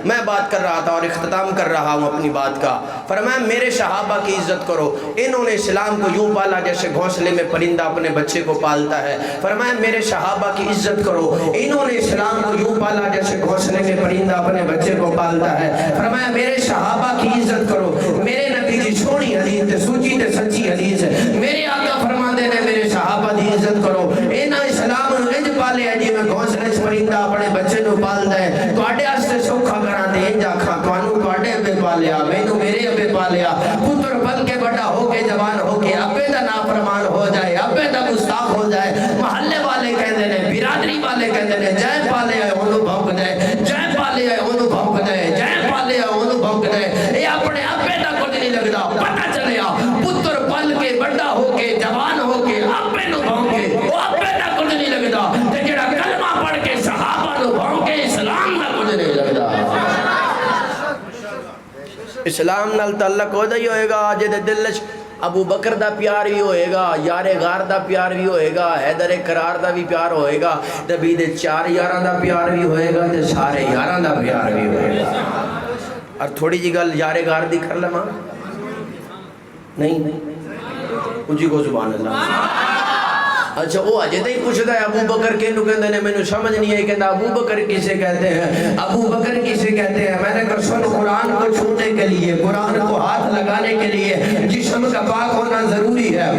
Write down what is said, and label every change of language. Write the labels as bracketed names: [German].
[Urdu] میں بات کر رہا تھا اور اختتام کر رہا ہوں اپنی بات کا. فرمایا میرے صحابہ کی عزت کرو, انہوں نے اسلام کو یوں پالا جیسے گھونسلے میں پرندہ اپنے بچے کو پالتا ہے. فرمایا میرے صحابہ کی عزت کرو, انہوں نے اسلام کو یوں پالا جیسے گھونسلے میں پرندہ اپنے بچے کو پالتا ہے. فرمایا میرے صحابہ کی عزت کرو. [Punjabi] میرے نبی دی چھوڑی حدیث تے سوچی تے سچی حدیث ہے. میرے آقا فرماندے نے میرے صحابہ دی عزت کرو. انہاں اسلام نو انج پالیا جی میں گھونسلے وچ پرندہ اپنے بچے نو پالدا ہے. تواڈے واسطے سوکھا کراں تے انج آکھاں تانوں تواڈے ابے پالیا, مینوں میرے ابے پالیا. پتر پل کے بڑا ہو کے جوان ہو کے ابے دا نافرمان ہو جائے, ابے دا گستاخ ہو جائے. محلے والے کہندے نے, برادری والے کہندے نے جے پالے ہے اونوں بھونک دے, جے پالے ہے اونوں بھونک دے, جے پالے ہے اونوں بھونک دے. اے اپنے ابے دا کچھ نہیں لگدا. پتہ چلیا پتر پل کے بڑا ہو کے جوان ہو کے ابے نو بھونکے, او ابے دا کچھ نہیں لگدا. تے جڑا کلمہ پڑھ کے صحابہ نو بھونکے اسلام دا کچھ نہیں لگدا. اسلام نال تعلق ہو جائی ہوئے گا جے دے دل وچ ابو بکر دا پیار بھی ہوئے گا, یار غار دا پیار بھی ہوئے گا, حیدر کرار دا بھی پیار ہوئے گا, نبی دے 4 یاراں دا پیار بھی ہوئے گا, تے سارے یاراں دا پیار بھی ہوئے گا. اور تھوڑی جی گل یار غار دی کر لواں نہیں اونچی کو سبحان اللہ. اچھا وہ اجے تے ہی پوچھدا ہے ابو بکر کینوں کہندے نے, مینوں سمجھ نہیں آئی. کہندا [Urdu] ابو بکر کسے کہتے ہیں, ابو بکر کسے کہتے ہیں. میں نے کہا سن, قرآن کو چھونے کے لیے, قرآن کو ہاتھ لگانے کے لیے جسم کا پاک ہونا ضروری ہے.